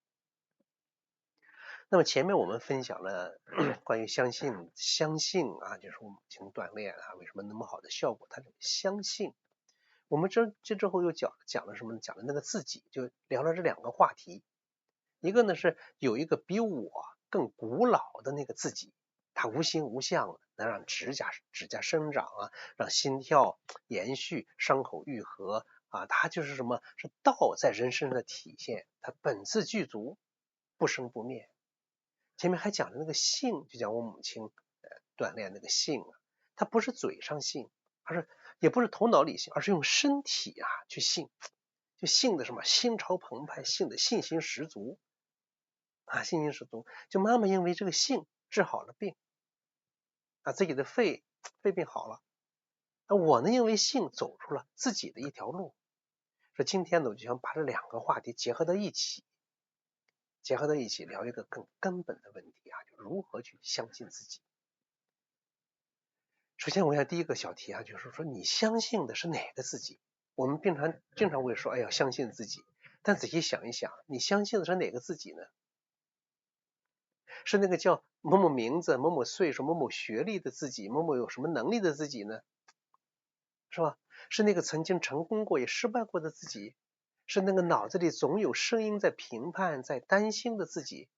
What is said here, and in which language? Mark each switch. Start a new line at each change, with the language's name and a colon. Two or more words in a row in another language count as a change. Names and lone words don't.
Chinese: 那麼前面我們分享了關於相信啊，就是我们進行鍛鍊啊，為什麼那麼好的效果？它這個相信，我們這之後又講了什麼？講了那個自己，就聊了這兩個話題。一個呢是有一個比我更古老的那個自己，它無形無相，能讓指甲生長啊，讓心跳延續，傷口愈合啊，它就是什麼？是道在人身上的體現，它本自具足，不生不滅。前面還講的那個信，就講我母親鍛鍊那個信啊，它不是嘴上信，也不是頭腦裡信，而是用身體啊去信，就信的什麼？心潮澎湃，信的信心十足啊，信心十足。就媽媽因為這個信治好了病啊，自己的肺病好了。我呢，因為信走出了自己的一條路。說今天呢，我就想把這兩個話題結合到一起聊一個更根本的問題啊，就如何去相信自己。首先我想第一個小題啊，就是說你相信的是哪個自己？我們經常會說，哎呀，相信自己，但仔細想一想，你相信的是哪個自己呢？是那個叫某某名字、某某歲數、某某學歷的自己，某某有什麼能力的自己呢？是吧？是那個曾經成功過也失敗過的自己？是那個腦子裡總有聲音在評判、在擔心的自己？